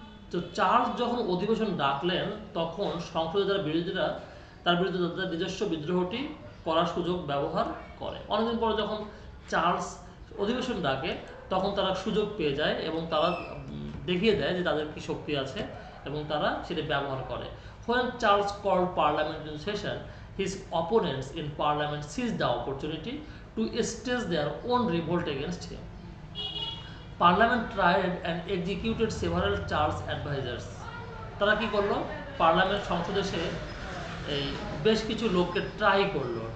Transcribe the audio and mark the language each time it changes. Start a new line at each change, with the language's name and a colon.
Bangla: তো চার্লস যখন অধিবেশন ডাকলেন তখন সংসদে যারা বিরোধীরা তার বিরুদ্ধে তাদের নিজস্ব বিদ্রোহটি করার সুযোগ ব্যবহার করে। অনেকদিন পরে যখন চার্লস অধিবেশন ডাকে তখন তারা সুযোগ পেয়ে যায় এবং তারা দেখিয়ে দেয় যে তাদের কি শক্তি আছে এবং তারা সেটা ব্যবহার করে।
English: When Charles called Parliament in session, his opponents in Parliament seized the opportunity to stage their own revolt against him. Parliament tried and executed several Charles advisors.
Bangla: তারা কি করলো, পার্লামেন্ট সংসদে সে এই বেশ কিছু লোককে ট্রাই করলো।